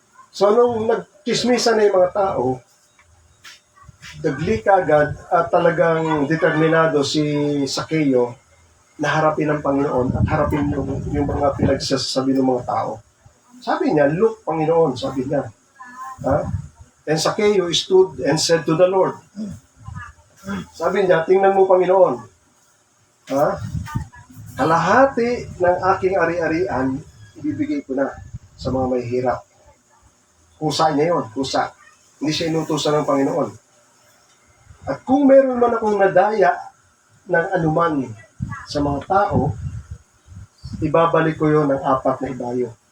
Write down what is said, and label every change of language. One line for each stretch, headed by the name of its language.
Filipino: So nung nagchismisan na yung mga tao, dagli kagad at talagang determinado si Sakeo na harapin ang Panginoon at harapin yung mga pinagsasabi ng mga tao. Sabi niya, "Look, Panginoon," sabi niya.
English: And Sakeo stood and said to the Lord.
Filipino: Sabi niya, "Tingnan mo, Panginoon. Kalahati ng aking ari-arian, ibibigay ko na sa mga may hirap." Kusa niya yun, kusa. Hindi siya inutusan ng Panginoon. At kung meron man akong nadaya ng anuman sa mga tao, ibabalik ko yun ng 4 na ibayo.